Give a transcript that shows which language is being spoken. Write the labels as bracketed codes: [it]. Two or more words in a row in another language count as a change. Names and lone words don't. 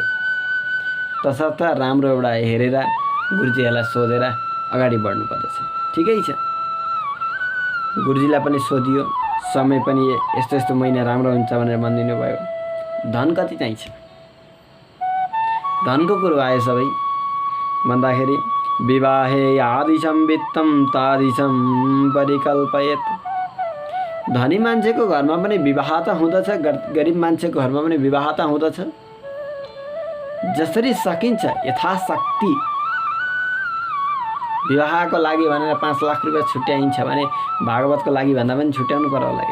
[ne] तसर्थ राम्रो एउटा हेरेर गुरुजीहरूलाई सोधेर अगाडि बढ्नु पर्दछ। ठिकै छ, गुरुजीलाई पनि सोधियो, समय पनि यस्तो यस्तो महिना राम्रो हुन्छ भनेर भनिदिनु भयो। धन कति चाहिन्छ? धनको कुरो आयो सबै भन्दाखेरि [sa] विवाहे यादिशं वित्तं तादिशं परिकल्पयेत्। [ne] धनी मान्छेको घरमा पनि विवाह त हुँदछ, गरिब मान्छेको घरमा पनि विवाह त हुँदछ। जसरी सकिन्छ यथाशक्ति विवाहको लागि भनेर 5 लाख रुपियाँ छुट्याइन्छ भने भागवतको लागि भन्दा पनि छुट्याउनु पर्यो होला।